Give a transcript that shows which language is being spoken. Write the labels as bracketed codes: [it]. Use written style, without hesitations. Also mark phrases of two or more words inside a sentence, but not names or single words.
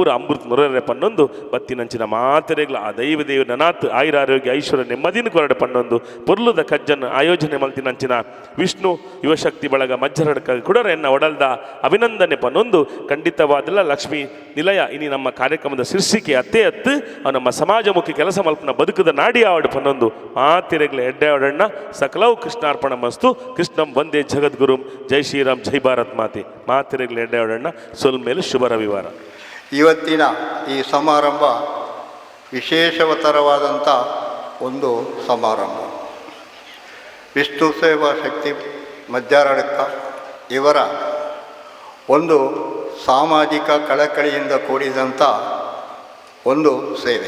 [tcy] ಅಮೃತ ಮುರರೆ ಪನ್ನೊಂದು ಬತ್ತಿನಂಚಿನ ಮಾತೆರೆಗ್ಲ ಆ ದೈವ ದೇವ ನನಾತ್ ಆಯುರಾರೋಗ್ಯ ಐಶ್ವರ್ಯ ನೆಮ್ಮದಿನ ಕೊರಡೆ ಪನ್ನೊಂದು ಪೊರ್ಲುದ ಕಜ್ಜನ್ನು ಆಯೋಜನೆ ಮಲ್ತಿನಂಚಿನ ವಿಷ್ಣು ಯುವಶಕ್ತಿ ಬಳಗ ಮಜ್ಜರಡ್ಕ ಕುಡರ ಎನ್ನ ಒಡಲ್ದ ಅಭಿನಂದನೆ ಪನ್ನೊಂದು ಖಂಡಿತವಾದಲ್ಲ ಲಕ್ಷ್ಮೀ ನಿಲಯ ಇನಿ ನಮ್ಮ ಕಾರ್ಯಕ್ರಮದ ಶೀರ್ಷಿಕೆ ಅತ್ತೇ ಅತ್ತು ಅವು ನಮ್ಮ ಸಮಾಜಮುಖಿ ಕೆಲಸ ಮಲ್ಪನ ಬದುಕದ ನಾಡಿ ಆವಡು ಪನ್ನೊಂದು ಮಾತೆರೆಗ್ಲ ಎಡ್ಡೆ ಆವಡಣ್ಣ ಸಕಲವು ಕೃಷ್ಣಾರ್ಪಣ ಮಸ್ತು [sa] ಕೃಷ್ಣಂ ವಂದೇ ಜಗದ್ಗುರುಂ [hi] जय श्रीराम जय भारत [tcy] ಮಾತೆ ಮಾತೆರೆಗ್ಲ ಎಡ್ಡೆ ಆವಡಣ್ಣ ಸೊಲ್ಮೇಲೆ ಶುಭ ರವಿವಾರ. [kn] ಇವತ್ತಿನ ಈ ಸಮಾರಂಭ ವಿಶೇಷವತರವಾದಂಥ ಒಂದು ಸಮಾರಂಭ. ವಿಷ್ಣು ಸೇವಾ ಶಕ್ತಿ ಮಜ್ಜಾರಡ್ಕ ಇವರ ಒಂದು ಸಾಮಾಜಿಕ ಕಳಕಳಿಯಿಂದ ಕೂಡಿದಂಥ ಒಂದು ಸೇವೆ.